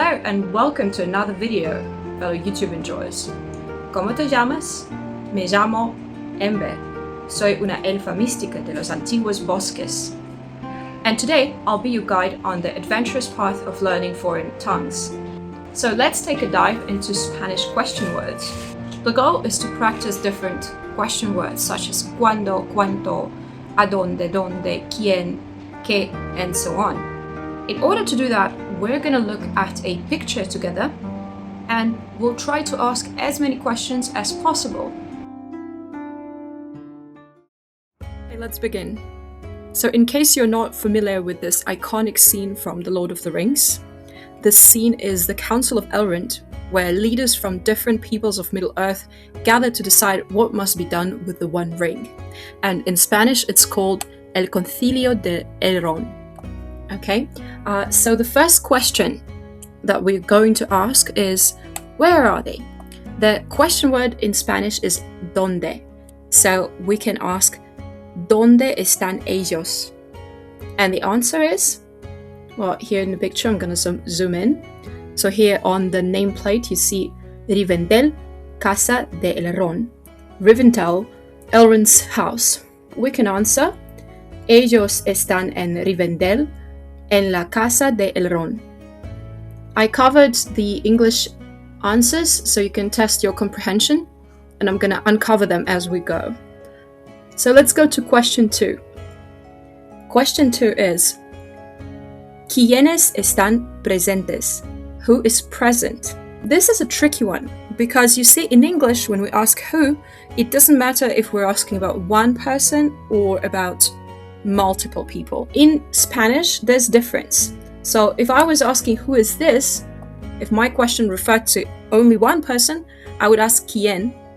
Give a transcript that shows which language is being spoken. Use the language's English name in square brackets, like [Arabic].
[English] and welcome to another video, fellow YouTube enjoyers. [Spanish] ¿Cómo te llamas? Me llamo Ember. Soy una elfa mística de los antiguos bosques. [English] And today, I'll be your guide on the adventurous path of learning foreign tongues. So let's take a dive into Spanish question words. The goal is to practice different question words such as [Spanish] cuándo, cuánto, a dónde, quién, qué, [English] and so on. In order to do that, we're going to look at a picture together and we'll try to ask as many questions as possible. Okay, let's begin. So in case you're not familiar with this iconic scene from The Lord of the Rings, this scene is the Council of Elrond, where leaders from different peoples of Middle-earth gather to decide what must be done with the One Ring. And in Spanish, it's called El Concilio de Elrond. Okay, so the first question that we're going to ask is, where are they? The question word in Spanish is ¿dónde? So we can ask, [Spanish] ¿dónde están ellos? [English] And the answer is, well, here in the picture, I'm going to zoom in. So here on the nameplate, you see Rivendell, Casa de Elrond. Rivendell, Elrond's house. We can answer, ellos están en Rivendell, en la Casa de Elrond. I covered the English answers so you can test your comprehension, and I'm going to uncover them as we go. So let's go to question 2. Question 2 is, [Spanish] ¿quiénes están presentes? [English] Who is present? This is a tricky one because you see in English when we ask who, it doesn't matter if we're asking about one person or about multiple people. In Spanish, there's difference. So if I was asking who is this, if my question referred to only one person, I would ask quién.